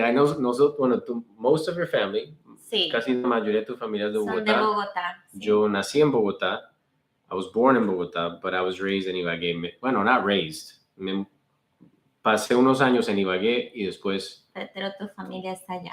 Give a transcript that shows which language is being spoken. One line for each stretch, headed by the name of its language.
English: I know, most of your family,
Spanish: casi la mayoría de tu familia es de Bogotá. Son de Bogotá. Sí. Yo nací en Bogotá.
English: I was born in Bogotá, but I was raised en Ibagué.
Spanish: Bueno,
English: not raised.
Spanish: Pasé unos años en Ibagué y después. Pero tu familia está allá.